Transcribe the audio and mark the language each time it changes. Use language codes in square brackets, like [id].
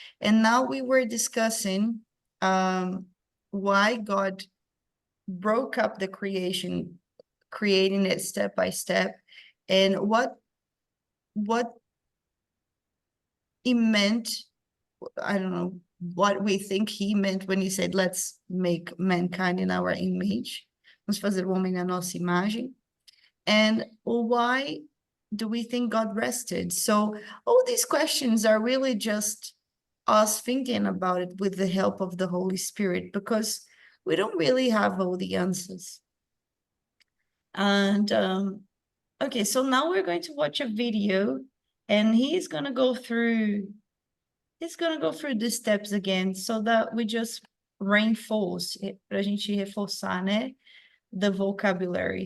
[en] And now we were discussing why God broke up the creation, creating it step by step, and what he meant. I don't know what we think he meant when he said, let's make mankind in our image. [pt] Vamos fazer o homem à nossa imagem. [en] And why do we think God rested? So all these questions are really just us thinking about it with the help of the Holy Spirit, because we don't really have all the answers. And okay, so now we're going to watch a video, and he's going to go through the steps again, so that we just reinforce it, [pt] pra gente reforçar, né, [en] the vocabulary.